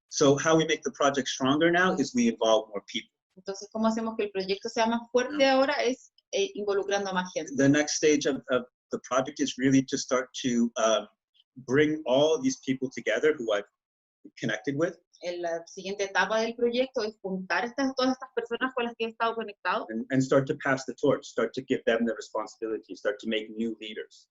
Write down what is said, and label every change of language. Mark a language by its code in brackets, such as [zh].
[en] So how we make the project stronger now is we involve more people. [es] Entonces, ¿cómo hacemos que el proyecto sea más fuerte ahora? Es involucrando a más gente. [en] The next stage of the project is really to start to bring all these people together who I've connected with. [es] La siguiente etapa del proyecto es juntar todas estas personas con las que he estado conectado. [en] And start to pass the torch, start to give them the responsibility, start to make new leaders.